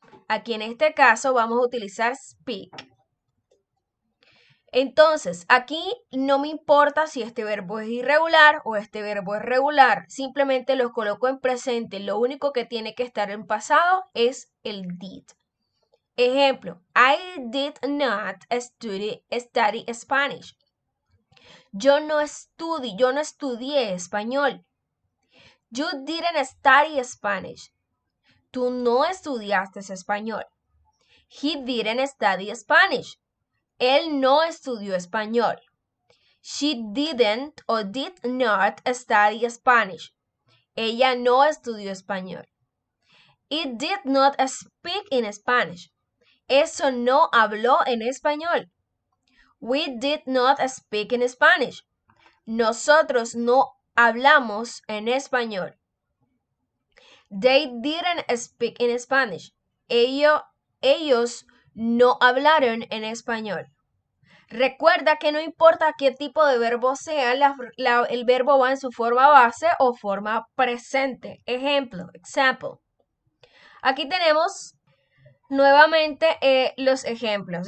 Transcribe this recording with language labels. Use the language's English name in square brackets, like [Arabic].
[Spanish] Aquí en este caso vamos a utilizar speak. Entonces, aquí no me importa si este verbo es irregular o este verbo es regular. Simplemente los coloco en presente. Lo único que tiene que estar en pasado es el did. [English] Ejemplo, I did not study Spanish. [Spanish] Yo no estudié español. [English] You didn't study Spanish. [Spanish] Tú no estudiaste español. [English] He didn't study Spanish. [Spanish] Él no estudió español. [English] She didn't or did not study Spanish. [Spanish] Ella no estudió español. [English] It did not speak in Spanish. [Spanish] Eso no habló en español. [English] We did not speak in Spanish. [Spanish] Nosotros no hablamos en español. [English] They didn't speak in Spanish. [Spanish] Ellos no hablaron en español. Recuerda que no importa qué tipo de verbo sea, el verbo va en su forma base o forma presente. Ejemplo, example. Aquí tenemos nuevamente los ejemplos.